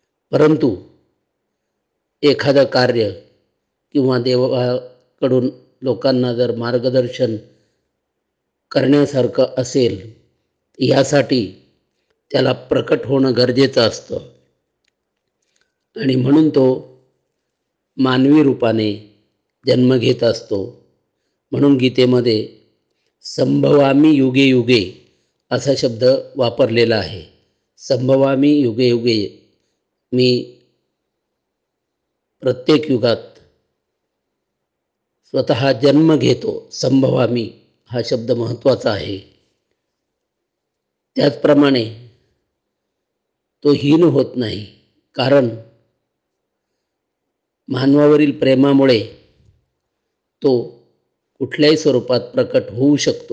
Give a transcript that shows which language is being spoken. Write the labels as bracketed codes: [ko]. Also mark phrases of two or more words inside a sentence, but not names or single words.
[mr] परंतु एखादं कार्य किंवा देवाकडून लोकांना जर मार्गदर्शन करण्यासारखं असेल, यासाठी त्याला प्रकट होणं गरजेचं असतं आणि म्हणून तो मानवी रूपाने जन्म घेत असतो. म्हणून गीतेमध्ये [sa] संभवामी युगे युगे [mr] असा शब्द वापरलेला आहे. [sa] संभवामी युगे युगे, [mr] मी प्रत्येक युगात स्वतः जन्म घेतो. संभवामी हा शब्द महत्त्वाचा आहे. त्याचप्रमाणे तो हीन होत नाही, कारण मानवावरील प्रेमामुळे तो कुठल्याही स्वरूपात प्रकट होऊ शकतो.